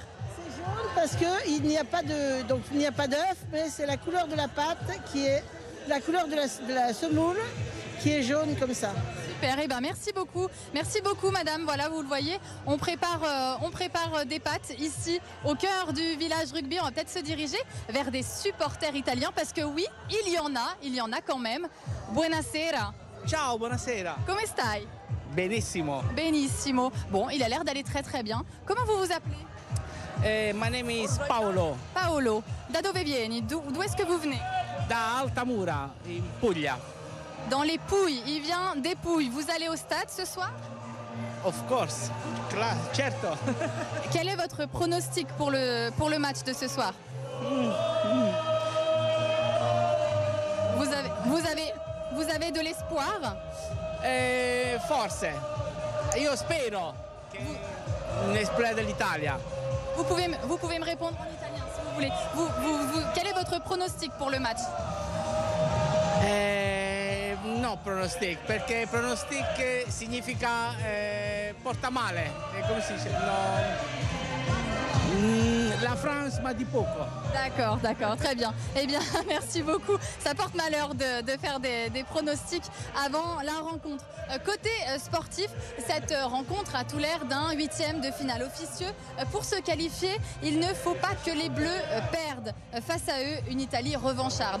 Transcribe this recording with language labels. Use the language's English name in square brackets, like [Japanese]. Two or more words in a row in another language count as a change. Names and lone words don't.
[French] Parce qu'il n'y a pas d'œuf, mais c'est la couleur de la pâte qui est la couleur de la semoule qui est jaune comme ça. Super, et ben merci beaucoup madame. Voilà, vous le voyez, on prépare des pâtes ici au cœur du village rugby. On va peut-être se diriger vers des supporters italiens parce que oui, il y en a quand même. [Italian] Buonasera. Ciao, buonasera. Come stai? Benissimo. Benissimo. [French] Bon, il a l'air d'aller très très bien. Comment vous vous appelez? [English] My name is Paolo. [Italian] Paolo, da dove vieni? [French] D'où est-ce que vous venez? [Italian] Da Altamura, in Puglia. [French] Dans les Pouilles, il vient des Pouilles. Vous allez au stade ce soir? [English] Of course, [Italian] certo. [French] Quel est votre pronostic pour le match de ce soir? Vous avez de l'espoir? [Italian] Forse. Io spero n'esplode l'Italia. [French] Vous pouvez me répondre en italien si vous voulez. Quel est votre pronostic pour le match? [Italian] No pronostic, perché pronostic significa porta male. Come si dice? No. [French] La France m'a dit poco. D'accord, très bien. Eh bien, merci beaucoup. Ça porte malheur de faire des pronostics avant la rencontre. Côté sportif, cette rencontre a tout l'air d'un 8e de finale officieux. Pour se qualifier, il ne faut pas que les Bleus perdent face à eux une Italie revancharde.